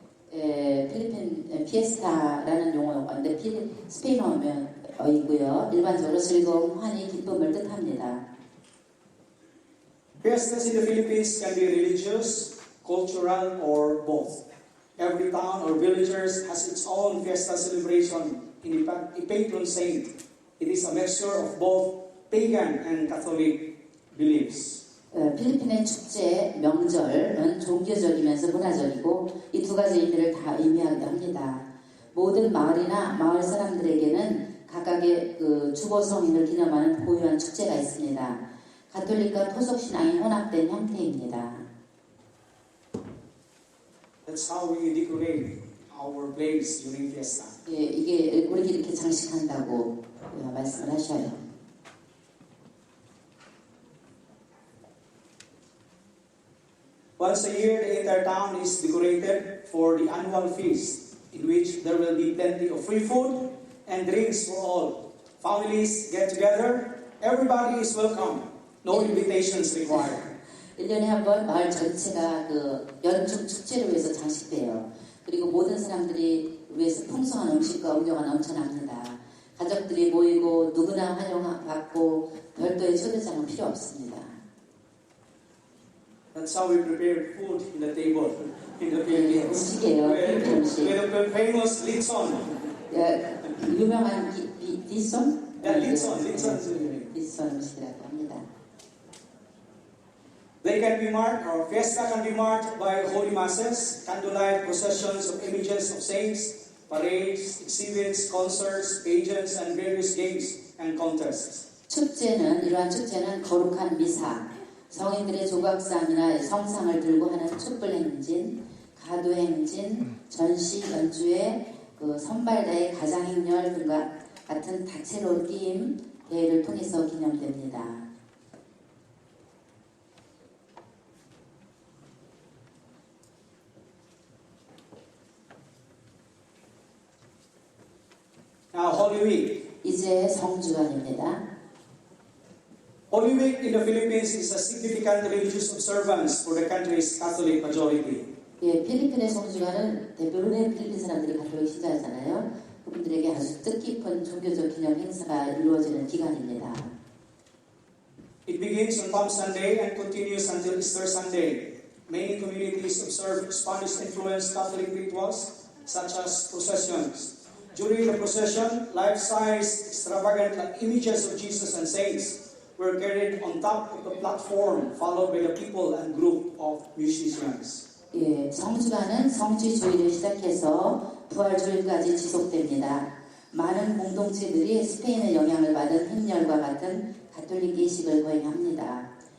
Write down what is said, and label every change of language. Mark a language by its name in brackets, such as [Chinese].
[Korean] 예, 필리핀 피에스타라는 용어인데 스페인어이고요. 일반적으로 즐거움, 환희, 기쁨을 뜻합니다. [English] Fiestas in the Philippines can be religious, cultural, or both. Every town or villagers has its own fiesta celebration in a patron saint. It is a mixture of both pagan and Catholic beliefs. [Korean] 필리핀의 축제, 명절은 종교적이면서 문화적이고 이 두 가지 의미를 다 의미하기도 합니다. 모든 마을이나 마을 사람들에게는 각각의 주보 성인을 기념하는 고유한 축제가 있습니다. 가톨릭과 토속 신앙이 혼합된 형태입니다. [English] That's how we decorate our place during fiesta. [Korean] 예, 이게 우리가 이렇게 장식한다고 말씀을 하셔요. [English] Once a year, the entire town is decorated for the annual feast, in which there will be plenty of free food and drinks for all. families get together, everybody is welcome. No invitations required. [Korean] 1년에 한 번 마을 전체가 그 연중 축제를 위해서 장식돼요. 그리고 모든 사람들이 위해서 풍성한 음식과 음료가 넘쳐납니다. 가족들이 모이고 누구나 환영받고 별도의 초대장은 필요 없습니다. [English] That's how we prepare food in the table in the Philippines. [Korean] 음식이에요. 필리핀 음식. [English] With the famous litson. [Korean] 예, 유명한 리손? [Filipino] litson. [Korean] 리손 음식이라고 합니다. [English] They can be marked, or fiesta can be marked by holy masses, candlelight processions of images of saints, parades, exhibits, concerts, pageants, and various games and contests. [Korean] 이러한 축제는 거룩한 미사, 성인들의 조각상이나 성상을 들고 하는 촛불 행진, 가도 행진, 전시, 연주회, 그 선발대회, 가장행렬 등과 같은 다채로운 게임 대회를 통해서 기념됩니다. [English] Now, Holy Week. [Korean] 이제 성주간입니다. [English] Holy Week in the Philippines is a significant religious observance for the country's Catholic majority. [Korean] 예, 필리핀의 성주간은 대부분의 필리핀 사람들이 가톨릭 신자잖아요. 그분들에게 아주 뜻깊은 종교적 기념 행사가 이루어지는 기간입니다. [English] It begins on Palm Sunday and continues until Easter Sunday. Many communities observe Spanish-influenced Catholic rituals such as processions. During the procession, life-size, extravagant images of Jesus and saints were carried on top of the platform, followed by the people and group of musicians. [Korean] 예, 성주간은 성지주의를 시작해서 부활주일까지 지속됩니다. 많은 공동체들이 스페인의 영향을 받은 행렬과 같은 가톨릭 예식을 거행합니다.